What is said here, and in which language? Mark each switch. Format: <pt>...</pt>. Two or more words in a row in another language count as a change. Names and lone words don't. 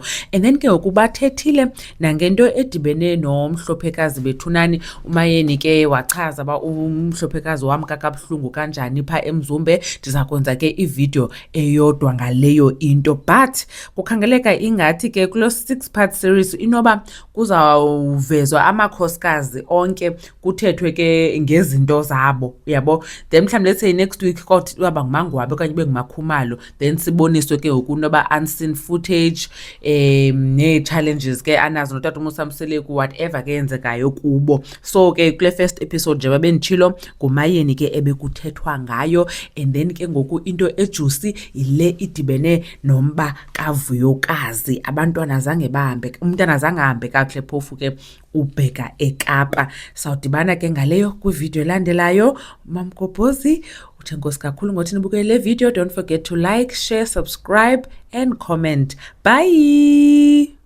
<en>And then</en> <xh>ke ngoku bathethile nangento edibene nomhlophekazi bethunani. uMayeni ke wachaza uba umhlophekazi wamka kabuhlungu kanjani phaa eMzumbe. Ndiza kwenza ke ividiyo eyodwa ngaleyo into, but kukhangeleka ingathi ke kulo</xh> <en>6-part series</en> <xh>inoba kuzawuvezwa amakhosikazi onke, kuthethwe ke ngezinto zabo, uyabo. Then mhlawumbi</xh> <en>let's say next week</en> <xh>kodwa nguMangwabi okanye ube nguMakhumalo, then siboniswe ke ngoku noba</xh> <en>unseen footage</en> <xh>nee-challenges ke anazo noTata Musamseleku, whatever ke yenzekayo kubo. So ke kule</xh> <en>first episode</en> <xh>nje babenditshilo nguMayeni ke ebekuthethwa ngayo,</xh> <en>and then</en> <xh>ke ngoku into ejuicy yile idibene nomba kaVuyokazi. Abantwana zange bahambe, umntana azange ahambe kakuhle phofu ke ubheka eKapa. Sawudibana ke ngaleyo kwividiyo elandelayo. Mamgobhozi uthi enkosi kakhulu ngothi nibukele le video.</xh> <en>Don't forget to like, share, subscribe and comment. Bye.</en>